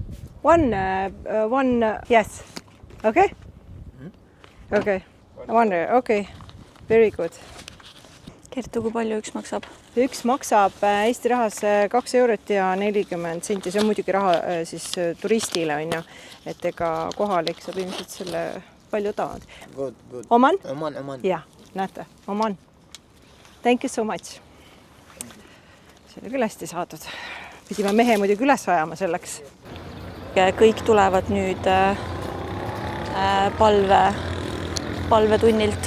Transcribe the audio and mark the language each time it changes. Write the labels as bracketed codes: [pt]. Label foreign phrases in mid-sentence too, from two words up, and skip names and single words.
[en] One, yes. Okay? Okay. One, okay. Very good. [et] Kertu, kui palju üks maksab? Üks maksab Eesti rahas 2 eurot ja 40 senti. See on muidugi raha siis turistile, on ju. Et ega kohalik saab ilmselt selle palju odavamalt. [en] Good. Oman? Oman. [et] Jah, näete. [en] Oman. Thank you so much. [et] See oli küll hästi saadud. Pidime mehe muidugi üles ajama selleks. Kõik tulevad nüüd palvetunnilt.